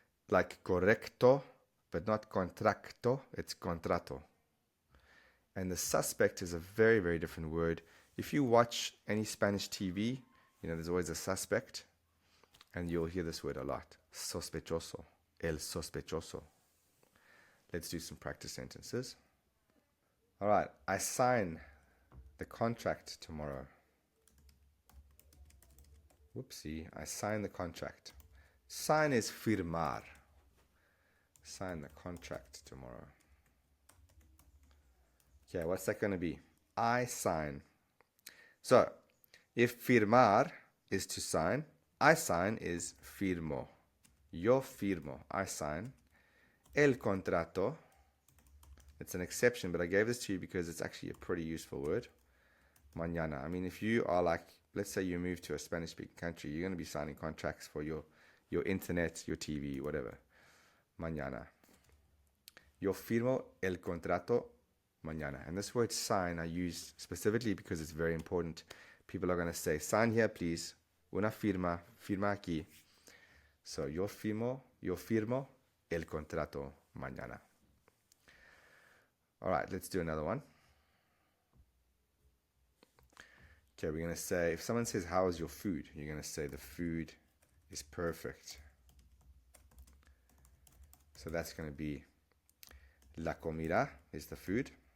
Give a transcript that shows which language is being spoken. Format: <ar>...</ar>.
<en>Like correcto, but not contracto, it's contrato. And the suspect is a very, very different word. If you watch any Spanish TV, there's always a suspect, and you'll hear this word a lot.</en> <es>Sospechoso, el sospechoso.</es> <en>Let's do some practice sentences. All right, I sign the contract tomorrow. Whoopsie, I sign the contract. Sign is firmar. Sign the contract tomorrow. Okay, what's that going to be? I sign. So, if firmar is to sign, I sign is firmo.</en> <es>Yo firmo,</es> <en>I sign.</en> <es>El contrato,</es> <en>it's an exception, but I gave this to you because it's actually a pretty useful word. Mañana. I mean, if you are like, let's say you move to a Spanish-speaking country, you're going to be signing contracts for your internet, your TV, whatever.</en> <es>Mañana. Yo firmo el contrato mañana.</es> <en>And this word sign I use specifically because it's very important. People are going to say, sign here, please.</en> <es>Una firma, firma aquí. So, yo firmo el contrato mañana.</es> <en>All right, let's do another one. Okay, we're going to say, if someone says, how is your food? You're going to say, the food is perfect. So that's going to be,</en> <es>la comida</es> <en>is the food.</en>